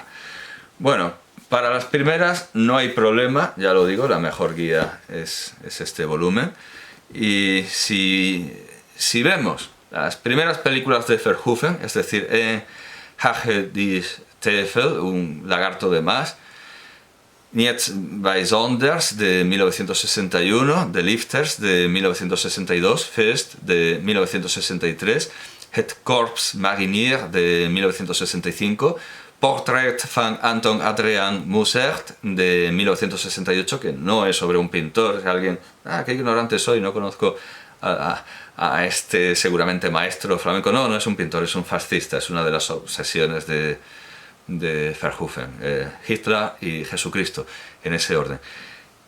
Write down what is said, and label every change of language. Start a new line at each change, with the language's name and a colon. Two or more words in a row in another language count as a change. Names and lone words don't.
Spanish: Bueno, para las primeras no hay problema, ya lo digo, la mejor guía es este volumen. Y si vemos las primeras películas de Verhoeven, es decir, Hage des Teufel, un lagarto de más, Niets Bijzonders de 1961, The Lifters de 1962, Feest de 1963, Het Corps Marinier de 1965, Portrait van Anton Adriaan Mussert de 1968, que no es sobre un pintor, es alguien, qué ignorante soy, no conozco a este seguramente maestro flamenco. No es un pintor, es un fascista, es una de las obsesiones de Verhoeven, Hitler y Jesucristo, en ese orden.